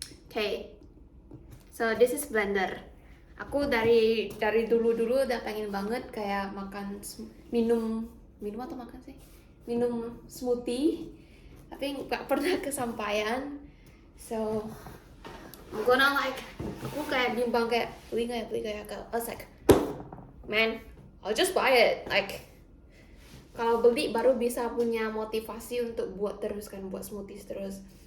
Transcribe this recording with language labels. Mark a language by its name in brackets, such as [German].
[English] Okay, so this is blender. [Indonesian] Aku dari dulu udah pengen banget kayak minum minum atau makan sih? Minum smoothie, tapi nggak pernah kesampaian. [English] So I'm gonna [Indonesian] aku kayak bimbang kayak beli nggak ya beli kayak [English] I was like, man, I'll just buy it. [Indonesian] Like kalau beli baru bisa punya motivasi untuk buat terus kan, buat smoothies terus.